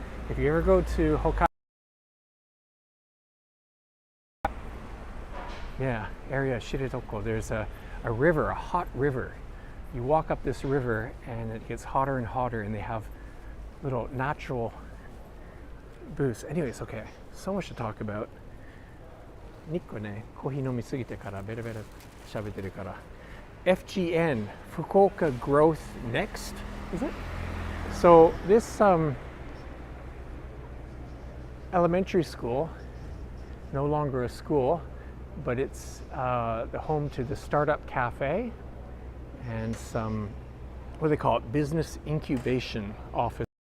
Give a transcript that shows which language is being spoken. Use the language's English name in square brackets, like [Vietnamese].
[English] If you ever go to Hokkaido, area Shiretoko, there's a river, a hot river. You walk up this river and it gets hotter and hotter, and they have little natural booths. Anyways, okay, so much to talk about. [Japanese] ニックね、コーヒー飲みすぎてからベラベラ喋ってるから。 [English] FGN, Fukuoka Growth Next, is it? So this elementary school, no longer a school, but it's the home to the startup cafe and some, what do they call it, business incubation office.